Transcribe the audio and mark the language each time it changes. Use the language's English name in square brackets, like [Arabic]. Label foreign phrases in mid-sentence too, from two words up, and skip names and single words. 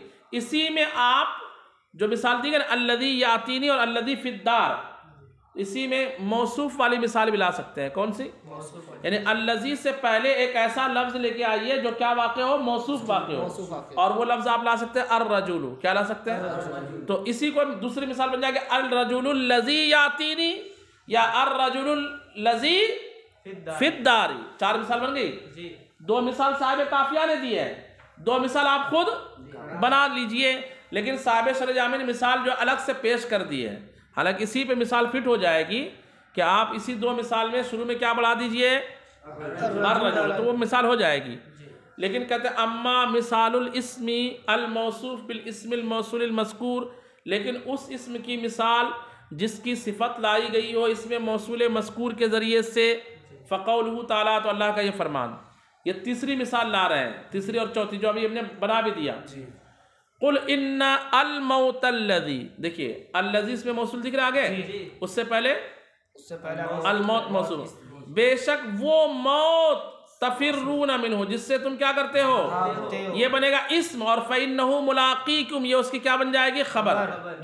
[Hindi] इसी में आप जो मिसाल दी गई [Arabic] الذي يأتيني [Hindi] और [Arabic] الذي في الدار, [Hindi] इसी में मौसूफ वाली मिसाल भी ला सकते हैं। कौन सी? यानी अल्लज़ी से पहले एक ऐसा लफ्ज लेके आइए जो क्या वाक़े हो, मौसूफ वाक़े हो, और वो लफ्ज आप ला सकते हैं अर्रजुलु। क्या ला सकते हैं? तो इसी को दूसरी मिसाल बन जाएगी [Arabic] الرجل الذي يأتيني [Hindi] या [Arabic] الرجل الذي في الدار. [Hindi] चार मिसाल बन गई। दो मिसाल साहिब काफिया ने दी है, दो मिसाल आप खुद बना लीजिए। लेकिन साहिब शरह जामी ने मिसाल जो अलग से पेश कर दी है, हालांकि इसी पे मिसाल फिट हो जाएगी कि आप इसी दो मिसाल में शुरू में क्या बढ़ा दीजिए, तो वो मिसाल हो जाएगी। लेकिन कहते हैं [Arabic] أما مثال الاسم الموصوف بالاسم الموصول المذكور, [Hindi] लेकिन उस इस्म की मिसाल जिसकी सिफत लाई गई हो इसमें मौसूल मज़कूर के ज़रिए से, [Arabic] فقوله تعالى, [Hindi] तो अल्लाह का ये फरमान। ये तीसरी मिसाल ला रहे हैं, तीसरी और चौथी जो अभी हमने बना भी दिया। [Arabic] قل إن الموت الذي, [Hindi] देखिए अल्लज़ी इसमें मौसूल दिख रहा है आगे, उससे पहले अल मौत मौसूल, बेशक वो मौत [Arabic] تفرون منه [Hindi] जिससे तुम क्या करते हो, ये बनेगा इस्म, और [Arabic] فإنه ملاقيكم [Hindi] ये उसकी क्या बन जाएगी, खबर।